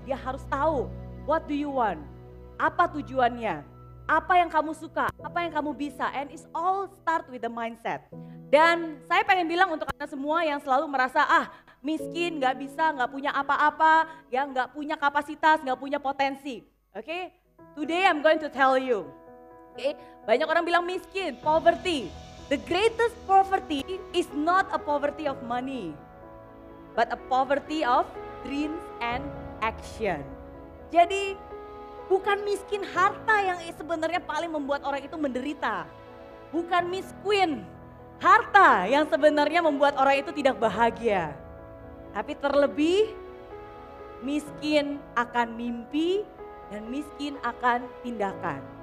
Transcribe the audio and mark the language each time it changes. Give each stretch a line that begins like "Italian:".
Indonesian: Dia harus tahu,
English: what do you want?
Indonesian: Apa tujuannya? Apa yang kamu suka, apa yang kamu bisa,
English: and it's all start with the mindset.
Indonesian: Dan saya pengen bilang untuk Anda semua yang selalu merasa miskin, gak bisa, gak punya apa-apa, ya gak punya kapasitas, gak punya potensi.
English: Oke, today I'm going to tell you. Oke,
Indonesian: banyak orang bilang miskin,
English: poverty. The greatest poverty is not a poverty of money, but a poverty of dreams and action.
Indonesian: Jadi bukan miskin harta yang sebenarnya paling membuat orang itu menderita. Bukan Miss Queen harta yang sebenarnya membuat orang itu tidak bahagia. Tapi terlebih miskin akan mimpi dan miskin akan tindakan.